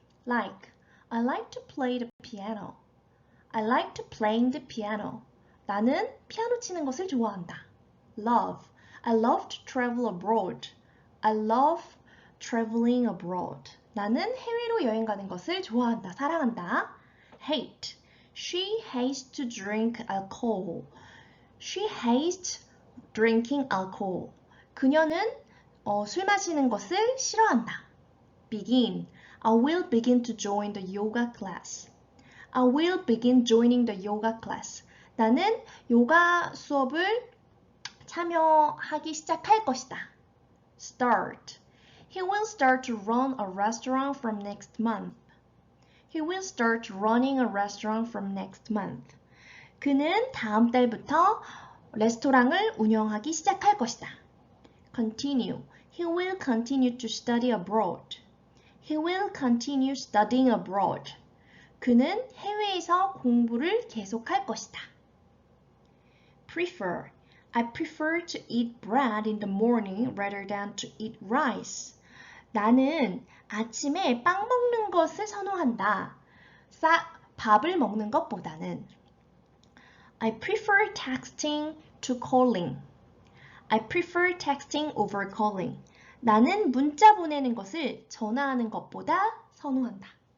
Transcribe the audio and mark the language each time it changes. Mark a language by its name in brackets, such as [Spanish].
[English] Like, I like to play the piano. I like to play the piano. [Korean] 나는 피아노 치는 것을 좋아한다. [English] Love, I love to travel abroad. I love traveling abroad. [Korean] 나는 해외로 여행 가는 것을 좋아한다, 사랑한다. [English] Hate, she hates to drink alcohol. She hates drinking alcohol. [Korean] 그녀는 술 마시는 것을 싫어한다. [English] Begin, I will begin to join the yoga class. I will begin joining the yoga class. [Korean] 나는 요가 수업을 참여하기 시작할 것이다. [English] Start. He will start to run a restaurant from next month. He will start running a restaurant from next month. [Korean] 그는 다음 달부터 레스토랑을 운영하기 시작할 것이다. [English] Continue. He will continue to study abroad. He will continue studying abroad. [Korean] 그는 해외에서 공부를 계속할 것이다. [English] Prefer. I prefer to eat bread in the morning rather than to eat rice. [Korean] 나는 아침에 빵 먹는 것을 선호한다. 밥을 먹는 것보다는. [English] I prefer texting to calling. I prefer texting over calling. [Korean] 나는 문자 보내는 것을 전화하는 것보다 선호한다.